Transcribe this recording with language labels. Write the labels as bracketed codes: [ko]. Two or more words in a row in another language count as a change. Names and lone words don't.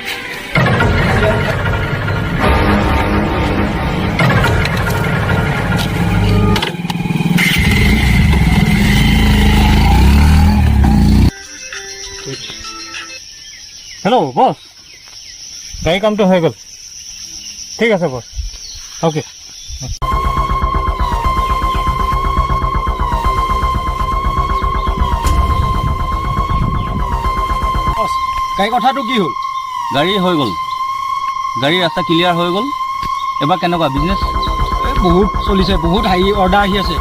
[hi] हेलो बस गाड़ी काम तो हो गल ठीक है बस ओके [as] গাড়ী কথাটো কি হ'ল গাড়ী হৈ গ'ল গাড়ী ৰাস্তা ক্লিয়াৰ হৈ গ'ল এবাৰ কেনেকুৱা বিজনেছ বহুত চলিছে বহুত [en] high order [as] আহি আছে